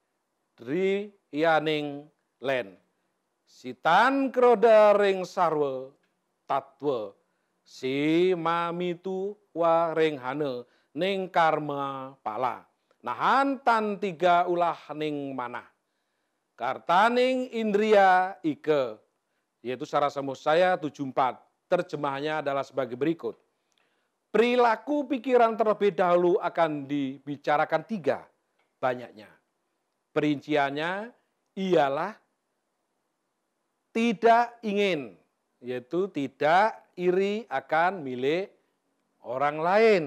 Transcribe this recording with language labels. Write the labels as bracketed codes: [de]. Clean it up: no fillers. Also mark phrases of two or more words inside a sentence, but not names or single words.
[kaw] yaning len sitan kroda ring sarwa tatwa si mamitu wa ring hane ning karma pala nahan tan 3 ulah ning manah kartaning indria ike, [id] yaitu Saraswamujaya 74. Terjemahannya adalah sebagai berikut. Perilaku pikiran terlebih dahulu akan dibicarakan 3 banyaknya. Perinciannya ialah tidak ingin, yaitu tidak iri akan milik orang lain.